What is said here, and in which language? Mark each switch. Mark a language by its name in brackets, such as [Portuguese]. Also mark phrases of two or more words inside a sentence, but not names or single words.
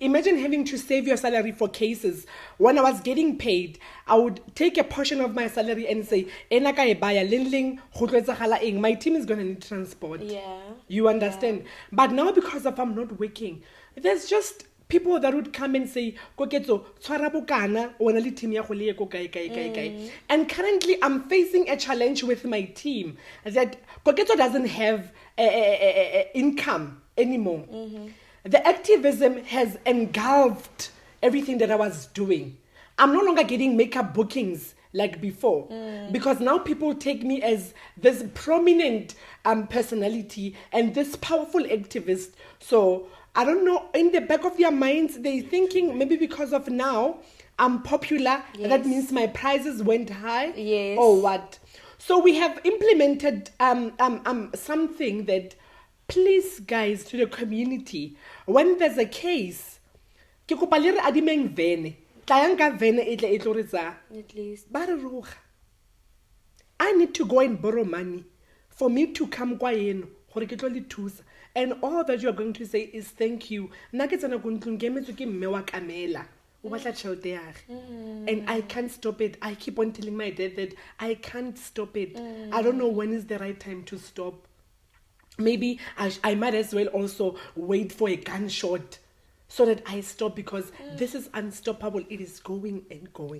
[English] Imagine having to save your salary for cases. When I was getting paid, I would take a portion of my salary and say, my team is going to need transport. Yeah. You understand? But now because of I'm not working, there's just people that would come and say, [Tswana] Koketso, tshwara bokana, o na le team ya go le ye ko kae, kae, kae, kae. [English] And currently, I'm facing a challenge with my team that Koketso doesn't have income anymore. The activism has engulfed everything that I was doing. I'm no longer getting makeup bookings like before because now people take me as this prominent personality and this powerful activist. So I don't know, in the back of their minds, they're thinking maybe because of now I'm popular, that means my prices went high or what. So we have implemented something that, please guys, to the community, when there's a case, [Tswana] ke kopa le re adimeng vene, tlayanga vene e tlo re tsa [English] At least. [Tswana] ba re roga. [English] I need to go and borrow money for me to come [Tswana] kwa eno gore ke tlo le thusa, [English] and all that you are going to say is thank you. [Tswana] Nna ke tsena go ntlong ke emetswe ke mme wa Kamela o batla tšhelete ya ge, [English] and I can't stop it. I keep on telling my dad that I can't stop it. I don't know when is the right time to stop. Maybe I might as well also wait for a gunshot so that I stop, because this is unstoppable. It is going and going.